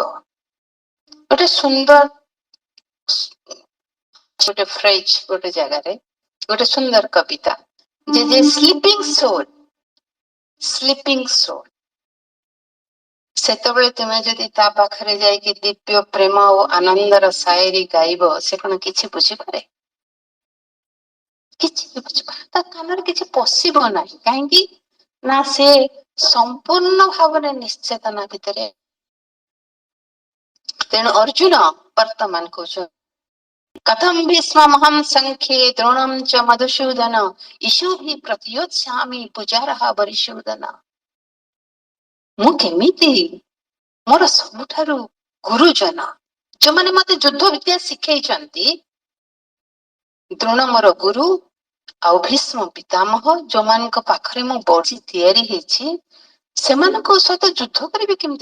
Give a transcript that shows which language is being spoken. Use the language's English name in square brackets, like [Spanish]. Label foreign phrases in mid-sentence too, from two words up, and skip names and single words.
[Odia] ଗୋଟେ ସୁନ୍ଦର ଗୋଟେ ଫ୍ରେଜ ଗୋଟେ ଜାଗାରେ, ଗୋଟେ ସୁନ୍ଦର କବିତା, ଯେ [English] sleeping soul, sleeping soul, [Odia] ସେତେବେଳେ ତୁମେ ଯଦି ତା ପାଖରେ ଯାଇକି ଦିବ୍ୟ ପ୍ରେମ ଓ ଆନନ୍ଦର ସାଏରୀ ଗାଇବ, ସେ କଣ କିଛି ବୁଝିପାରେ? କିଛି ବି ବୁଝିପାରେ? ତା କାନରେ କିଛି ପଶିବ ନାହିଁ। କାହିଁକି ନା ସେ ସମ୍ପୂର୍ଣ୍ଣ ଭାବରେ ନିଶ୍ଚେତନା ଭିତରେ। ତେଣୁ ଅର୍ଜୁନ ବର୍ତ୍ତମାନ କହୁଛନ୍ତି, [Sanskrit] कथम भीष्महं संख्ये द्रोणं च मधुसूदन ईशुभिः प्रतियोत्स्यामि पूजारः वरिसूदन। [Odia] ମୁଁ କେମିତି ମୋର ସବୁଠାରୁ ଗୁରୁଜନ, ଯୋଉମାନେ ମତେ ଯୁଦ୍ଧ ବିଦ୍ୟା ଶିଖେଇଛନ୍ତି, ଦ୍ରୋଣ ମୋର ଗୁରୁ, ଆଉ ଭୀଷ୍ମ ପିତାମହ, ଯୋଉମାନଙ୍କ ପାଖରେ ମୁଁ ବଢି ତିଆରି ହେଇଛି, ସେମାନଙ୍କ ସହିତ ଯୁଦ୍ଧ କରିବି କେମିତି?